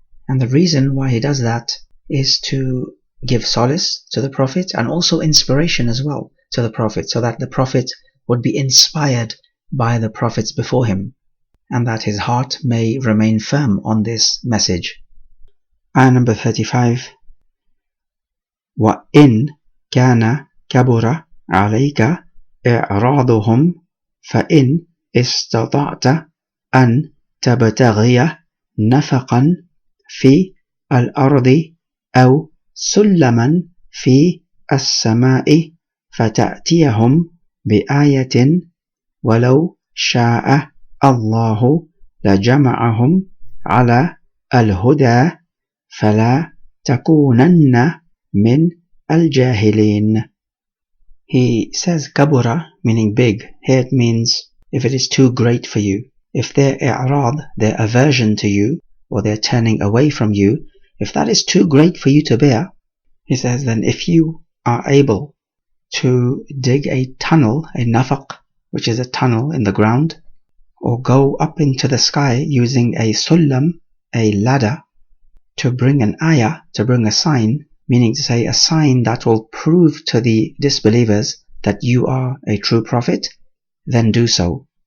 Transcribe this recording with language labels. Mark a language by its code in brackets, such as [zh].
[en] And the reason why He does that is to give solace to the Prophet and also inspiration as well to the Prophet, so that the Prophet would be inspired by the prophets before him, and that his heart may remain firm on this message. Ayah number 35. [ar] وَإِن كَانَ كَبُرَ عَلَيْكَ إِعْرَاضُهُمْ فَإِنْ اسْتَطَعْتَ أَنْ تَبْتَغِيَ نَفَقًا في الأرض أو سلما في السماء فتأتيهم بآية ولو شاء الله لجمعهم على الهدى فلا تكونن من الجاهلين. [en] He says kabura, meaning big. Here it means if it is too great for you. If their i'rad, their aversion to you, or their turning away from you, if that is too great for you to bear, he says, then if you are able to dig a tunnel, a nafaq, which is a tunnel in the ground, or go up into the sky using a sullam, a ladder, to bring an ayah, to bring a sign, meaning to say a sign that will prove to the disbelievers that you are a true prophet, then do so.